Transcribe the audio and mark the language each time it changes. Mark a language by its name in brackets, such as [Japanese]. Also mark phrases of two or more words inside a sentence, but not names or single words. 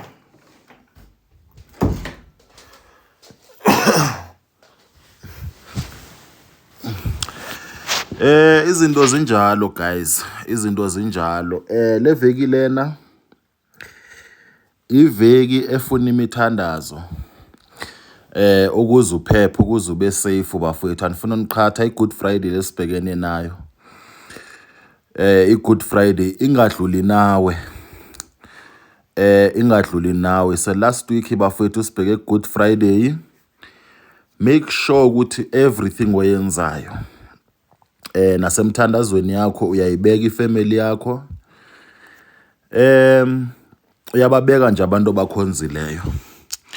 [Zulu] Izinto zinjalo guys, izinto zinjalo. Le veki lena iveki efuna imithandazo. Ukuze uphephe, ukuze ube safe bafowethu. Anifuna niqhatha i-Good Friday lesibhekene nayo. I-Good Friday ingadluli nawe. Ingadluli nawe. [English] So last week [Zulu] bafowethu sibheke Good Friday. [English] Make sure [Zulu] ukuthi everything oyenzayo nasemthandazweni yakho uyayibeka ifamily yakho. Uyababeka nje abantu abakhonzileyo.